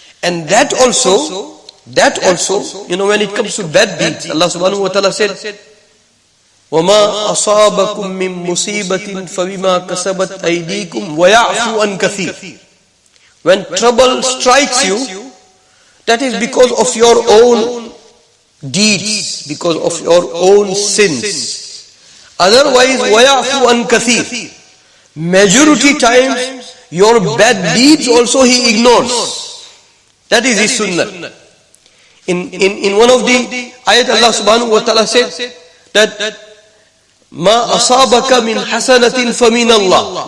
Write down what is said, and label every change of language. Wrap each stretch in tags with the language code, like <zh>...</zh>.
<en>And that also, when it comes to bad deeds, Allah subhanahu wa ta'ala said,</en> <ar>وَمَا أَصَابَكُم مِّن مُّصِيبَةٍ فَبِمَا كَسَبَتْ أَيْدِيكُمْ وَيَعْفُو عَن كَثِيرٍ.</ar> <en>When trouble strikes you, that is because of your own deeds, because of your own sins. Otherwise,</en> <ar>وَيَعْفُو عَن كَثِيرٍ.</ar> <en>Majority times, your bad deeds also He ignores. That is His sunnah. In one of the ayat, Allah subhanahu wa ta'ala said that</en> <ar>مَا أَصَابَكَ مِنْ حَسَنَةٍ فَمِنَ اللَّهِ.</ar>